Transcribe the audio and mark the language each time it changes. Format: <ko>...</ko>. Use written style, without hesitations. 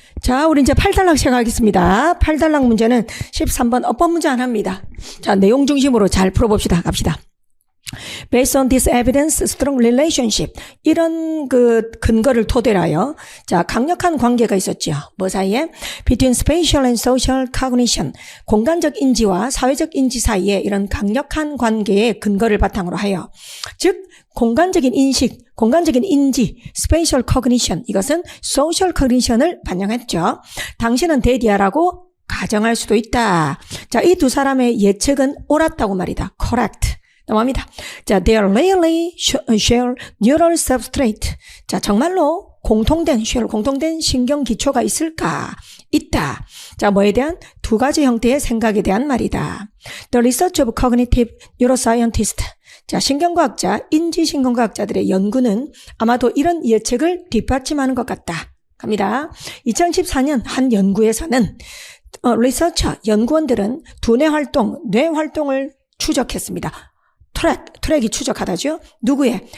<ko>자, 우리 이제 8단락 시작하겠습니다. 8단락 문제는 13번 어법 문제 하나입니다. 자, 내용 중심으로 잘 풀어봅시다. 갑시다.</ko> <en>Based on this evidence, strong relationship.</en> <ko>이런 근거를 토대로 하여, 자, 강력한 관계가 있었죠. 뭐 사이에?</ko> <en>Between spatial and social cognition.</en> <ko>공간적 인지와 사회적 인지 사이에 이런 강력한 관계의 근거를 바탕으로 하여. 즉, 공간적인 인식, 공간적인 인지, spatial cognition. 이것은 social cognition을 반영했죠. 당신은 데디아라고 가정할 수도 있다. 자, 이 두 사람의 예측은 옳았다고 말이다. correct. 넘어갑니다.</ko> <en>자, they really share neural substrate.</en> <ko>자, 정말로 공통된 신경 기초가 있을까? 있다. 자, 뭐에 대한? 두 가지 형태의 생각에 대한 말이다.</ko> <en>The research of cognitive neuroscientists.</en> <ko>자, 신경과학자, 인지신경과학자들의 연구는 아마도 이런 예측을 뒷받침하는 것 같다. 갑니다. 2014년 한 연구에서는 리서처, 연구원들은 두뇌 활동을 추적했습니다. 트랙이 추적하다죠. 누구의?</ko>